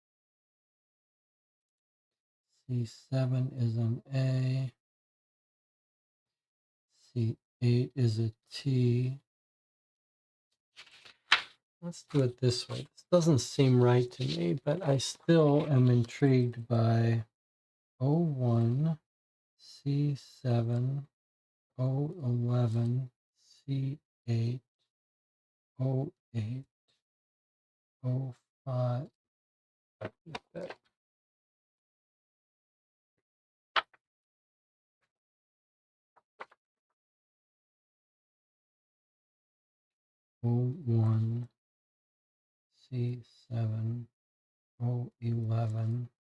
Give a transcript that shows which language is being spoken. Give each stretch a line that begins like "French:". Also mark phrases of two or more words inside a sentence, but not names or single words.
English: C7 is an A. C8 is a T. Let's do it this way. This doesn't seem right to me, but I still am intrigued by O1, C7, O11, C8, O8, O5. O1, C7, O11,